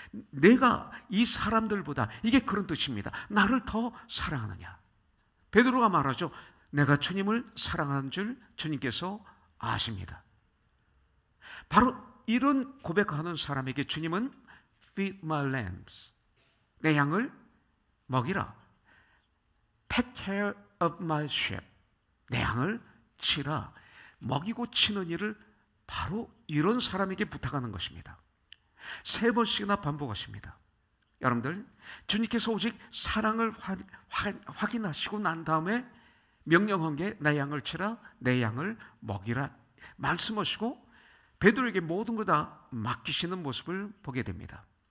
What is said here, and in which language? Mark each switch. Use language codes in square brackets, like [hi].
[ko] 내가 이 사람들보다, 이게 그런 뜻입니다. 나를 더 사랑하느냐? 베드로가 말하죠. 내가 주님을 사랑하는 줄 주님께서 아십니다. 바로 이런 고백하는 사람에게 주님은 [en] feed my lambs, [ko] 내 양을 먹이라. [en] take care of my sheep, [ko] 내 양을 치라. 먹이고 치는 일을 바로 이런 사람에게 부탁하는 것입니다. 3번씩이나 반복하십니다. 여러분들, 주님께서 오직 사랑을 확인하시고 난 다음에 명령한 게 내 양을 치라, 내 양을 먹이라 말씀하시고 베드로에게 모든 걸 다 맡기시는 모습을 보게 됩니다.